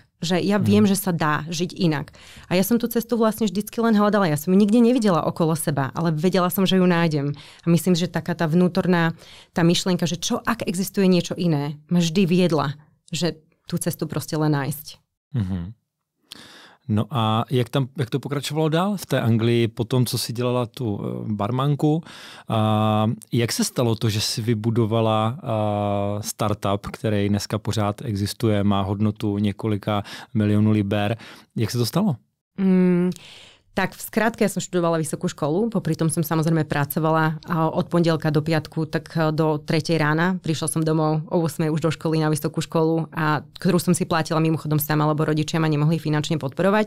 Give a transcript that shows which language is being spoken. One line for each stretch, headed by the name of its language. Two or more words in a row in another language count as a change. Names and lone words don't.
Slovak: Že ja viem, že sa dá žiť inak. A ja som tú cestu vlastne vždycky len hľadala. Ja som ju nikde nevidela okolo seba, ale vedela som, že ju nájdem. A myslím, že taká tá vnútorná, tá myšlienka, že čo ak existuje niečo iné, ma vždy viedla, že tú cestu proste len nájsť.
Czech: No a jak to pokračovalo dál v té Anglii po tom, co si dělala tu barmanku? Jak se stalo to, že si vybudovala startup, který dneska pořád existuje, má hodnotu několika milionů liber? Jak se to stalo?
Slovak: Tak v skratke, ja som študovala vysokú školu, popri tom som samozrejme pracovala od pondelka do piatku, tak do 3 rána. Prišla som domov o 8 už do školy na vysokú školu, a ktorú som si platila mimochodom sama, lebo rodičia ma nemohli finančne podporovať.